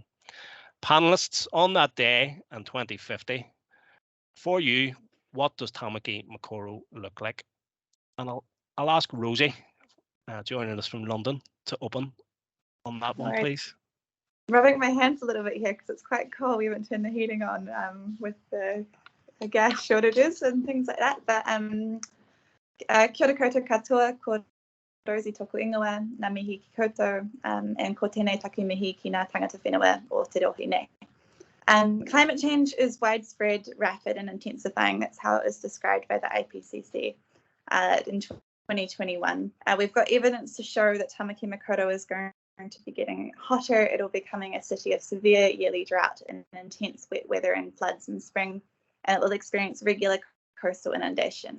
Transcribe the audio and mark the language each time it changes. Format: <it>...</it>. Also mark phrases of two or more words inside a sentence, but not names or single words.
<en>Panelists, on that day in 2050, for you, what does Tāmaki Makaurau look like? And I'll ask Rosie, joining us from London, to open on that one, please. I'm rubbing my hands a little bit here because it's quite cold. We haven't turned the heating on with the gas shortages and things like that. But</en> <mi>kia ora koutou katoa, ko Rosie toku ingoa, ngā mihi ki koutou,</mi> <en>and</en> <mi>ko tēnei taku mihi ki ngā tangata whenua o te rohi nei.</mi> <en>Climate change is widespread, rapid and intensifying. That's how it was described by the IPCC in 2021. We've got evidence to show that Tāmaki Makaurau is going to be getting hotter. It'll be becoming a city of severe yearly drought and intense wet weather and floods in spring, and it will experience regular coastal inundation.</en>